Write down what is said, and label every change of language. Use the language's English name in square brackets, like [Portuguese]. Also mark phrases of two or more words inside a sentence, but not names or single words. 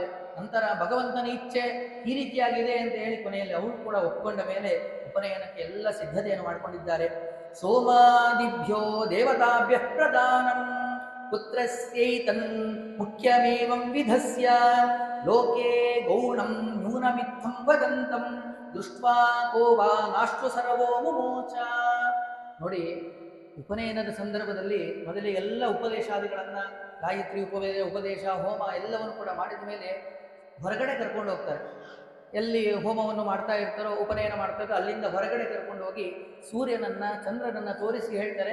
[Kannada] ನಂತರ ಭಗವಂತನ ಇಚ್ಛೆ ಈ ರೀತಿಯಾಗಿದೆ ಅಂತ ಹೇಳಿ ಕೊನೆಯಲ್ಲಿ ಅವರು ಕೂಡ ಒಪ್ಪಿಕೊಂಡ ಮೇಲೆ ಉಪನಯನಕ್ಕೆ ಎಲ್ಲ ಸಿದ್ಧತೆಯನ್ನು ಮಾಡಿಕೊಂಡಿದ್ದಾರೆ. [Sanskrit] ಸೋಮಾದಿಭ್ಯೋ ದೇವತಾಭ್ಯ ಪ್ರದಾನಂ ಪುತ್ರಸ್ಯೈತನ್ ಮುಖ್ಯಮೇವಂ ವಿಧಸ್ಯ ಲೋಕೆ ಗೌಣಂ ನ್ಯೂನಮಿತ್ತಂ ವದಂತಂ ದೃಷ್ಟ್ವಾ ಕೋ ವಾ ನಾಷ್ಟು ಸರ್ವೋ ಮುಮೋಚ. [Kannada] ನೋಡಿ, ಉಪನಯನದ ಸಂದರ್ಭದಲ್ಲಿ ಮೊದಲಿಗೆ ಎಲ್ಲ ಉಪದೇಶಾದಿಗಳನ್ನು ಗಾಯತ್ರಿ ಉಪದೇಶ ಹೋಮ ಎಲ್ಲವನ್ನು ಕೂಡ ಮಾಡಿದ ಮೇಲೆ ಹೊರಗಡೆ ಕರ್ಕೊಂಡು ಹೋಗ್ತಾರೆ. ಎಲ್ಲಿ ಹೋಮವನ್ನು ಮಾಡ್ತಾ ಇರ್ತಾರೋ, ಉಪನಯನ ಮಾಡ್ತಾ ಇರ್ತಾರೋ ಅಲ್ಲಿಂದ ಹೊರಗಡೆ ಕರ್ಕೊಂಡು ಹೋಗಿ ಸೂರ್ಯನನ್ನು ಚಂದ್ರನನ್ನು ತೋರಿಸಿ ಹೇಳ್ತಾರೆ.